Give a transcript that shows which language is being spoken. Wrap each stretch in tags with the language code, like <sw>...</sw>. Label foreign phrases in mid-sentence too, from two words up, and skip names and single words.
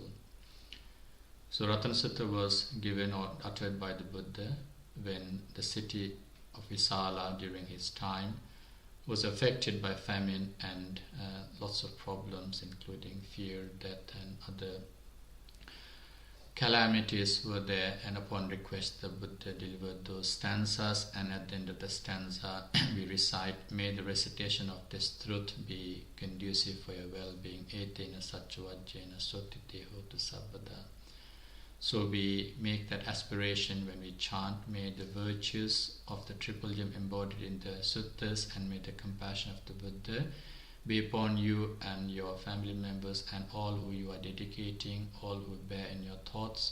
<en>So Ratana Sutta was given or uttered by the Buddha when the city of Visala during his time was affected by famine and lots of problems, including fear, death and other calamities were there, and upon request the Buddha delivered those stanzas, and at the end of the stanza we recite, may the recitation of this truth be conducive for your well-being,</en> <pi>etena satchavajjena sotite hotu sabbada.</pi> <en>So we make that aspiration when we chant, may the virtues of the Triple Gem embodied in the suttas and may the compassion of the Buddha be upon you and your family members and all who you are dedicating, all who bear in your thoughts.</en>